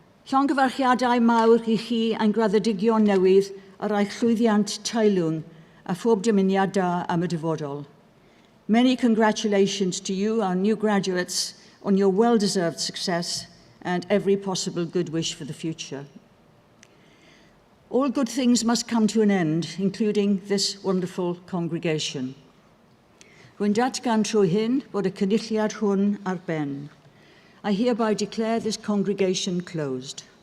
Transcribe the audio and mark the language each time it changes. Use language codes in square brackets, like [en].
[cy] Llongyfarchiadau mawr i chi a'n graddedigion newydd a rai llwyddiant teilwng a phob dymuniad da am y dyfodol. [en] Many congratulations to you, our new graduates, on your well-deserved success and every possible good wish for the future. All good things must come to an end, including this wonderful congregation. [cy] Rwy'n datgan trwy hyn bod y cynulliad hwn ar ben. [en] I hereby declare this congregation closed.